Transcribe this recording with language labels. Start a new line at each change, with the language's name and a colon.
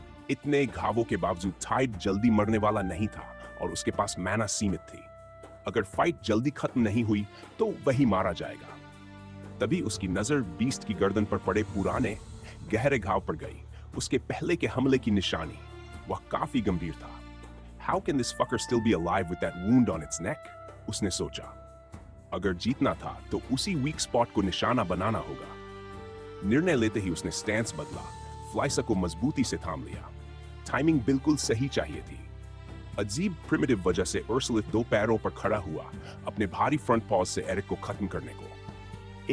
Hindi: इतने घावों के बावजूद टाइड जल्दी मरने वाला नहीं था और उसके पास मैना सीमित थी। अगर फाइट जल्दी खत्म नहीं हुई तो वही मारा जाएगा। तभी उसकी नजर बीस्ट की गर्दन पर पड़े पुराने गहरे घाव पर गई, उसके पहले के हमले की निशानी। वह काफी गंभीर था।
English: How can this fucker still be alive with that wound on its neck?
Hindi: उसने सोचा। अगर जीतना था तो उसी वीक स्पॉट को निशाना बनाना होगा। निर्णय लेते ही उसने स्टैंस बदला, फ्लाइसर को मजबूती से थाम लिया। टाइमिंग बिल्कुल सही चाहिए थी। अजीब प्रिमिटिव वजह से उर्सुलित 2 पैरों पर खड़ा हुआ, अपने भारी फ्रंट पॉज से एरिक को खत्म करने को।